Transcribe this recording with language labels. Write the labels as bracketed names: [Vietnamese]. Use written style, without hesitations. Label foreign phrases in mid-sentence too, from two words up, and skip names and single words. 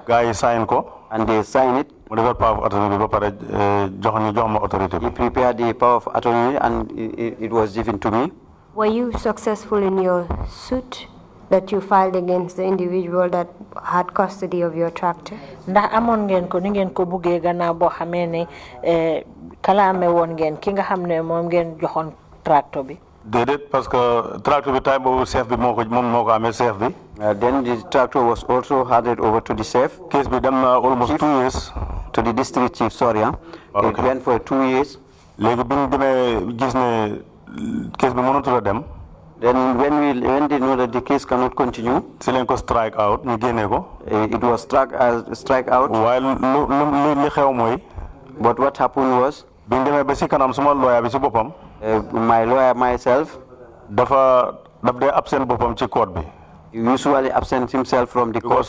[English] And they signed it. He prepared the power of attorney and it was given to me. Were you successful in your suit that you filed against the individual that had custody of your tractor? [Wolof] Ndax amon ngeen ko ni ngeen ko buggee gannaaw boo xamee ne kalaame woon ngeen ki nga xam ne moom ngeen joxoon tractor bi. Déedéet [French] parce que [Wolof] tractor bi time boobu chef bi moo ko amee chef bi. [English] Then the tractor was also handed over to the chef. [Wolof] Case bi dem na almost 2 years. [English] To the district chief, sorry. It went for 2 years. [Wolof] Léegi bi ñu demee gis ne case bi mënatul a dem. [English] Then when they know that the case cannot continue, strike out, it was strike out. But what happened was, my lawyer myself, he usually absent himself from the court.